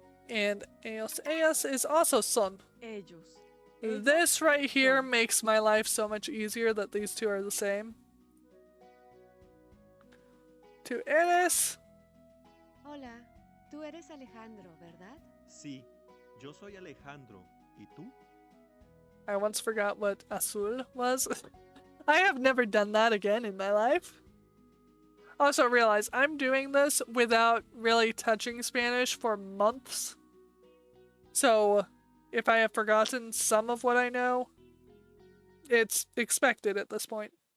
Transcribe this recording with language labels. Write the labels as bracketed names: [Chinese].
[English] And ellos, ellas is also son. [Spanish] Ellos, [English] This right here makes my life so much easier that these two are the same. [Spanish] To Eres. Hola, tú eres Alejandro, ¿verdad? Sí, yo soy Alejandro. ¿Y tú? [English] I once forgot what azul was. I have never done that again in my life. Also realize I'm doing this without really touching Spanish for months. So if I have forgotten some of what I know, it's expected at this point.